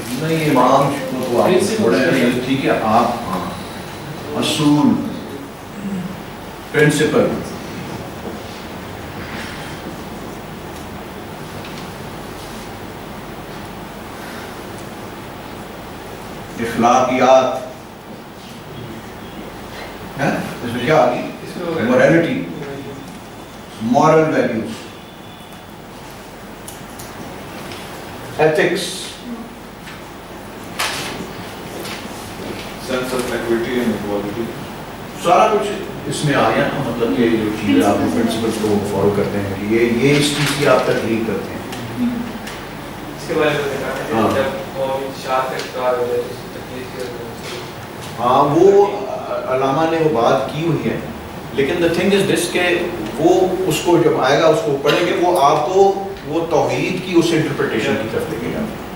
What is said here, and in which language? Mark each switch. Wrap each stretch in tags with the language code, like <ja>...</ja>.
<ur>نہیں امام کو تو آپ تھوڑے ٹھیک ہے آپ اصول پرنسپل اخلاقیات اس میں کیا آ گئی morality moral values ethics</ur> <en>Sense of equity and equality.</en> <ur>سارا کچھ اس میں آ گیا نا. مطلب کہ جو چیزیں آپ پرنسپل کو فالو کرتے ہیں یہ اس چیز کی آپ تقریر کرتے ہیں. اس کے بارے میں دیکھا ہے جب وہ شاہ تک کار ہو جائے تو تکلیف کی. ہاں وہ علامہ نے وہ بات کی ہوئی ہے لیکن</ur> <en>the thing is this</en> <ur>کہ وہ اس کو جب آئے گا اس کو پڑھیں گے وہ آپ کو وہ توحید کی اس انٹرپریٹیشن کی طرف لے کے جائیں.</ur>